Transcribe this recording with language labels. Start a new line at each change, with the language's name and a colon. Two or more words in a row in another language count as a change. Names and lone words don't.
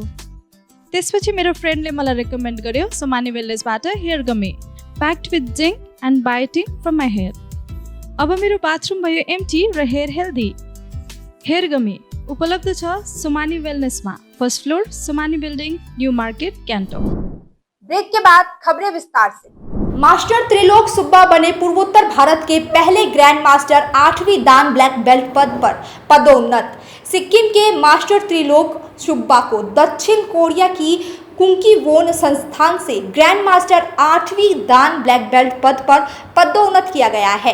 Nepali: त्यसपछि मेरो फ्रेन्डले मलाई रेकमेन्ड गर्यो सुमानी वेलनेसबाट
English: hair gummy, packed with zinc and biotin from my hair.
Nepali: अब मेरो बाथरुम भयो एम्टी र
English: hair healthy. hair gummy
Nepali: उपलब्ध छ सुमानी वेलनेसमा,
English: first floor
Nepali: सुमानी बिल्डिङ, न्यू मार्केट, गान्तोक।
Hindi: ब्रेक के बाद खबरें विस्तार से। मास्टर त्रिलोक सुब्बा बने पूर्वोत्तर भारत के पहले
English: grand master
Hindi: 8वीं दान
English: black belt
Hindi: पद पर पदोन्नत। सिक्किम के मास्टर त्रिलोक सुब्बा को दक्षिण कोरिया की कुंकीवोन संस्थान से
English: grand master
Hindi: 8वीं दान
English: black belt
Hindi: पद पर पदोन्नत किया गया है।